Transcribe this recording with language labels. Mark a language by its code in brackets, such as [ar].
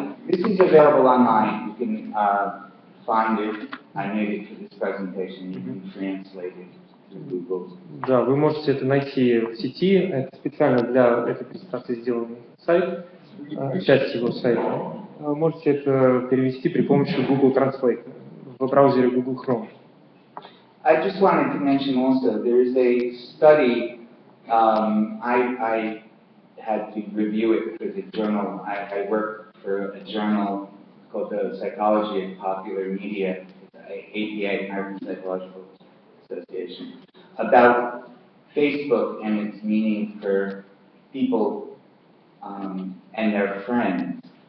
[en] This is available online. You can find it. I made it for this presentation. You can translate it to Google. [ru] Да, вы можете это найти в сети. Это специально для этой презентации сделанный сайт, часть его сайта. Вы можете это перевести при помощи Google Translate в браузере Google Chrome. [en] I just wanted to mention also there is a study. I had to review it for the journal. I work for a journal called the Psychology and Popular Media, APA, American Psychological Association, about Facebook and its meaning for people and their friends.